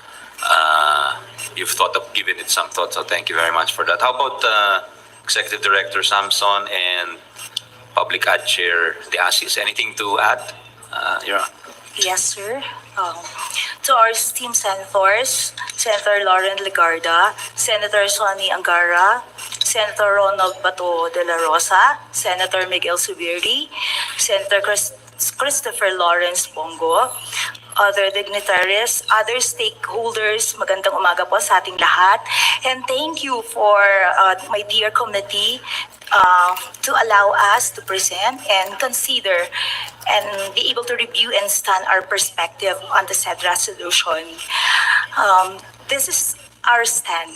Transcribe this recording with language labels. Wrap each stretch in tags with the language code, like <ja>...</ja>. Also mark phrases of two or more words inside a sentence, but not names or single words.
<en>You've thought of giving it some thought, so thank you very much for that. How about Executive Director Samson and Public Ad Chair De Asis? Anything to add? Yes, sir. To our esteemed senators, Senator Loren Legarda, Senator Sonny Angara, Senator Ronald Bato de la Rosa, Senator Miguel Zubiri, Senator Christopher Lawrence Bongo, other dignitaries, other stakeholders,</en> <tl>magandang umaga po sa ating lahat.</tl> <en>And thank you for my dear committee to allow us to present and consider and be able to review and stand our perspective on the said resolution. This is our stand.</en>